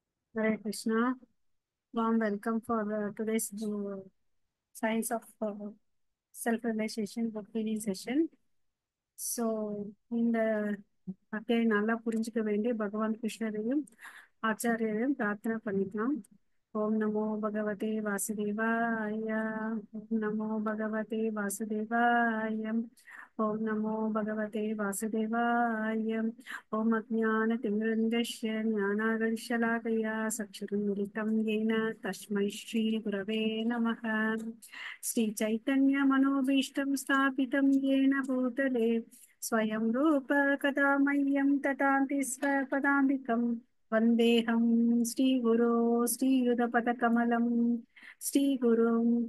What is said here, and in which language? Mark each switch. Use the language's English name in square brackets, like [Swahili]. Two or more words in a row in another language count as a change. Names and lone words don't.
[English] Hare Krishna. Warm welcome for today's Science of Self-Realization book reading session. [Tamil] ஸோ இந்த அத்தியாயம் நல்லா புரிஞ்சுக்க வேண்டிய பகவான் கிருஷ்ணரையும் ஆச்சாரியரையும் பிரார்த்தனை பண்ணிக்கலாம். [Sanskrit] ॐ नमो भगवते वासुदेवाय. ॐ नमो भगवते वासुदेवाय. ॐ नमो भगवते वासुदेवाय. ॐ अज्ञान तिमिरान्धस्य ज्ञानाकर्षलाकया चक्षुरुन्मीलितम् येन तस्मै श्री गुरवे नमः. श्री चैतन्य मनोभीष्टं स्थापितं येन भूतले स्वयं रूप कदा मह्यं ततान्ति स्वपदान्तिकं वन्देऽहं श्रीगुरो श्रीयुतपदकमलं श्रीगुरुं